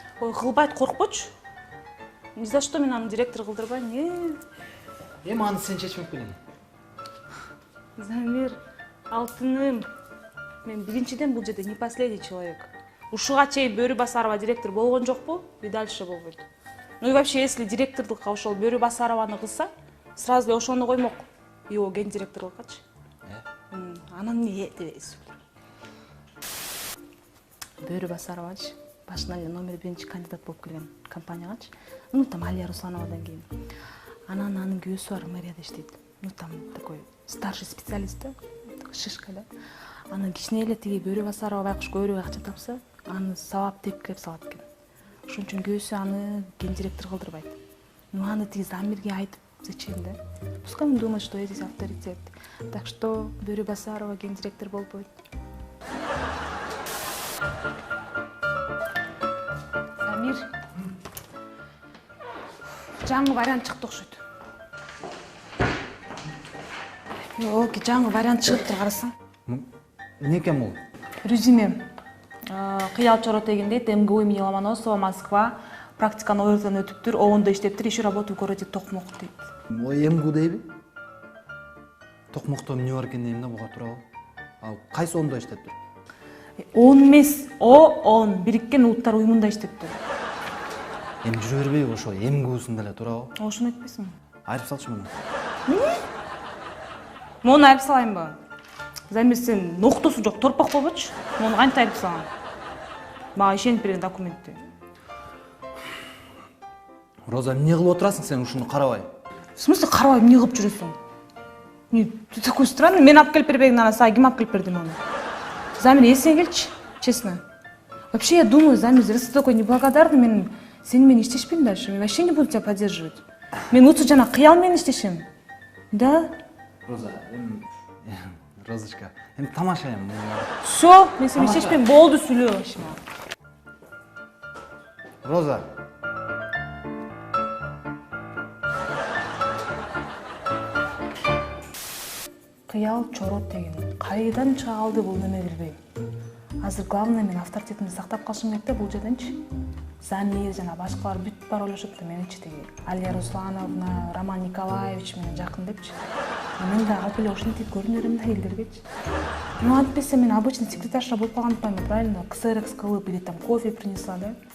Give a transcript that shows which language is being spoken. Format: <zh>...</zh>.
<ky>Ой, кылбайт, коркпочу.</ky> <ru>Ни за что</ru> <ky>мен аны директор кылдырбайм. Эми аны сен чечмек белең. Замир, алтыным. Мен биринчиден бул жерде</ky> <ru>не последний человек.</ru> <ky>Ушуга чейин Бөрү Басарова директор болгон жокпу,</ky> <ru>и дальше</ru> <ky>болбойт.</ky> <ru>Ну и вообще, если</ru> <ky>директордукка ошол Бөрү Басарованы кылса, сразу эле ошону коймок. Его гендиректорлуккачы. Анан эмне дебейсиз? Бөрү Басаровачы башынан эле номер 1 кандидат болуп келген компаниягачы. Ну там Алия Руслановадан кийин. Анан анын күйөөсү бар мэрияда иштейт.</ky> <ru>Ну там такой старший специалист да, шишка да.</ru> <ky>Анан кичине эле тиги Бөрү Басарова байкуш көбүрөөк акча тапса, аны сабап тепкилеп салат экен. Ошон үчүн күйөөсү аны гендиректор кылдырбайт. Ну аны тиги Замирге айтып зачем да?</ky> <ru>Пускай он думает, что я здесь авторитет.</ru> <ky>Так что Бөрү Басарова гендиректор болбойт. Замир. Жаңы вариант чыкты окшойт. Йок, жаңы вариант чыгыптыр, карасаң. Эмне экен бул? Резюме. Кыял Чорот деген дейт, МГУ имени Ломоносова, Москва. Практиканы ойырдан өтүптүр, оонда иштептир,</ky> <ru>ищу работу в городе Токмок</ru> <ky>дейт. Ой, МГУ дейби? Токмокто эмне бар экен дейм да, буга туурабы? Ал кайсы оонда иштептир? ООН эмес, ООН, Бириккен Улуттар уюмунда иштептир. Эми жүрө бербейби ошо МГУсунда эле туурабы? Ошону айтпайсыңбы? Айрып салчы муну. Мону айрып салайынбы? Замир, сен ноктосу жок, торпак болбочу. Мону кантип айрып салам? Мага ишенип берген документти. Роза, эмне кылып отурасың сен ушуну карабай?</ky> <ru>В смысле</ru> <ky>карабай эмне кылып жүрөсүң?</ky> <ru>Ты такой странный.</ru> <ky>Мен алып келип бербегин, ана сага ким алып келип берди муну? Замир, эсиңе келчи, честно.</ky> <ru>Вообще, я думаю, Замир, раз ты такой неблагодарный,</ru> <ky>мен сени менен иштешпейм</ky> <ru>дальше. Мен вообще не буду тебя поддерживать.</ru> <ky>Мен лучше жана кыял менен иштешем.</ky> <ru>Да?</ru> <ky>Роза, Розочка, эми тамаша эми. Всё, мен сени иштешпейм, болду, сүйлөө вообще. Роза. Кыял Чорот деген кайдан чыга калды бул неме билбейм. Азыр главное мен авторитетимди сактап калышым керек да бул жерденчи. Замир жана башкалар бүт бар ойлошот да меничи тиги Алия Руслановна, Роман Николаевич менен жакын депчи. Мен да алып эле ушинтип көрүнө берем да элдергечи. Ну антпесе мен обычный секретарша болуп калгандыкпайм, правильно? Ксерекс кылып</ky> <ru>или там кофе принесла,</ru> <ky>да?</ky>